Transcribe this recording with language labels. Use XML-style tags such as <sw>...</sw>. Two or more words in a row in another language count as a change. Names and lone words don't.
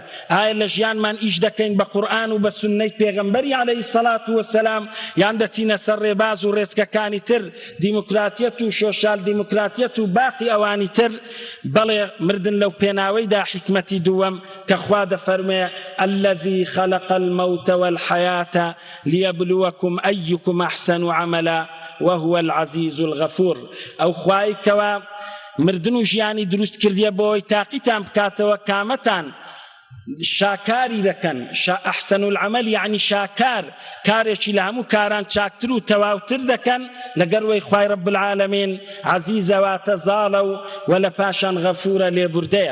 <ckb>ئایا لە ژیانمان ئیش دەکەین بە قورئان و بە سوننەی پێغەمبەری</ckb> <ar>عەلەیهی السەڵات وەسەلام</ar> <ckb>یان دەچینە سەر ڕێباز و ڕێچکەکانی تر دیموکراتیەت و سۆشیال دیموکراتیەت و باقی ئەوانی تر؟ بەڵێ مردن لەو پێناوەیدا حکمەتی دووەم کە خوا دەفەرمێ</ckb> <ar>الذي خلق الموت والحياة ليبلوكم أيكم أحسن عملا وهو العزيز الغفور.</ar> <ckb>أو خواهی کەوا مردن و ژیانی دروست کردیە بۆی تاقیتان بکاتەوە کامەتان شاکاری دەکەن.</ckb> <ar>ئەحسن العمل</ar> <ckb>یعنی شاکار، کارێکی لە هەموو کاران چاکتر و تەواوتر دەکەن لەگەڵ خوای</ckb> <ar>رب العالمین</ar> <ckb>عەزیزە واتە زاڵە و لە پاشان غەفورە لێبوردەیە.</ckb>